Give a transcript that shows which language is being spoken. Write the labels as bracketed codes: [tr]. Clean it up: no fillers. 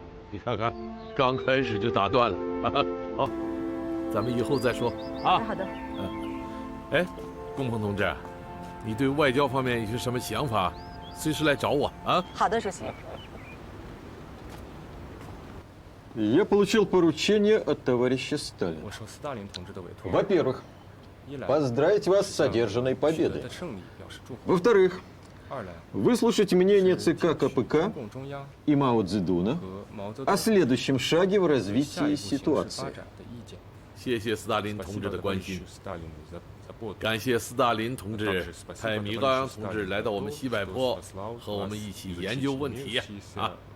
[zh] 你看看，刚开始就打断了。好，咱们以后再说啊。好的。哎，龚鹏同志，你对外交方面有些什么想法，随时来找我啊。好的，主席。 [ru] Я получил поручение от товарища Сталина. Во-первых, поздравить вас с одержанной победой. Во-вторых, выслушать мнение ЦК КПК и Мао Цзэдуна о следующем шаге в развитии ситуации. [zh] 谢谢斯大林同志的关心，感谢斯大林同志派米高扬同志来到我们西柏坡，和我们一起研究问题啊。